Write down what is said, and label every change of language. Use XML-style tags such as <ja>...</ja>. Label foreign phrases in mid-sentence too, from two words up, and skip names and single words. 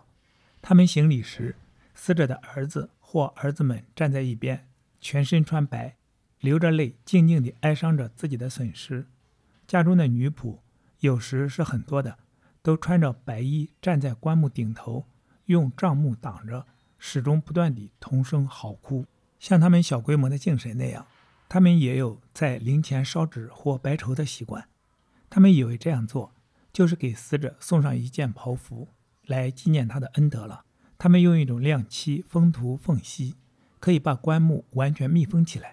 <zh>他們行禮時，死者的兒子或兒子們站在一邊，全身穿白，流着淚，靜靜地哀傷着自己的損失。家中的女僕有時是很多的，都穿着白衣站在棺木頂頭，用帳幕擋着，始終不斷地同聲嚎哭。像他們小規模的敬神那樣，他們也有在靈前燒紙或白綢的習慣。他們以為這樣做就是給死者送上一件袍服，來紀念他的恩德了。他們用一種亮漆封塗縫隙，可以把棺木完全密封起来。</zh>